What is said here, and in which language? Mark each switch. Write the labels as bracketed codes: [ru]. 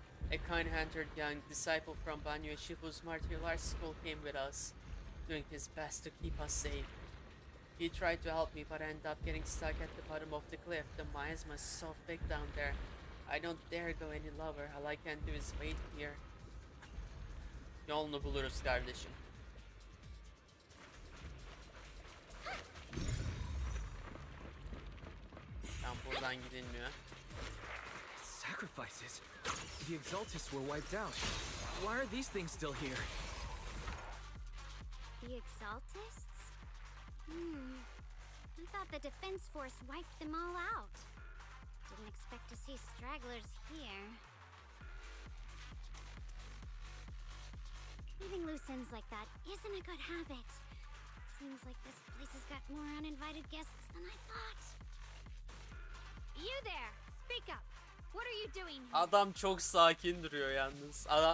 [en] A kind-hearted young disciple from Banyu Shifu's martial arts school came with us, doing his best to keep us safe. He tried to help me, but I ended up getting stuck at the bottom of the cliff. The miasma is so thick down there. I don't dare go any lower. All I can do is wait here. [tr] Yolunu buluruz kardeşim. Tam buradan gidilmiyor. [en] Sacrifices? The Exaltists were wiped out. Why are these things still here? The Exaltists? I thought the Defense Force wiped them all out. Didn't expect to see stragglers here. Leaving loose ends like that isn't a good habit. Seems like this place has got more uninvited guests than I thought. You there! Speak up! What are you doing here? [tr] Adam çok sakin duruyor yalnız.